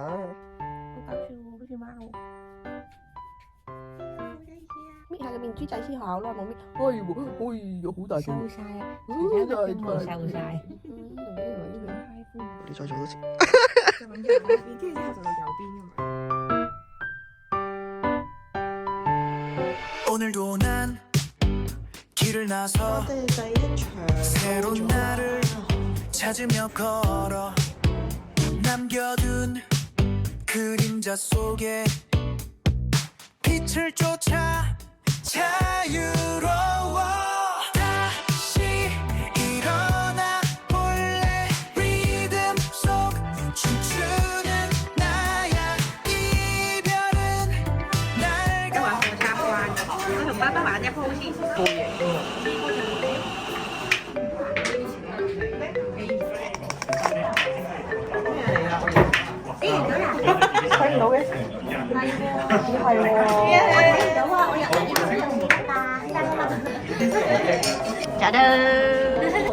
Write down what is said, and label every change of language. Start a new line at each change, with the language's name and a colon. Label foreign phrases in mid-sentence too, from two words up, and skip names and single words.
Cantonese: 好搞笑喎，好似貓。搣下個面珠仔先好啦，冇搣。哎喎，好大件。收晒啊！收晒。你再做多次。就揾右邊，跟住之後就到右邊㗎嘛。
Korean: 오늘도 난 길을 나서
Cantonese: 我哋第一場
Korean: 새로운 나를 찾으며 걸어 남겨둔 그림자 속에 빛을 쫓아 자유로워 다시 일어나 볼래 리듬 속 춤추는 나야 이별은 날
Cantonese: 玩火插關，我同爸爸玩一鋪先。睇唔到嘅，係喎。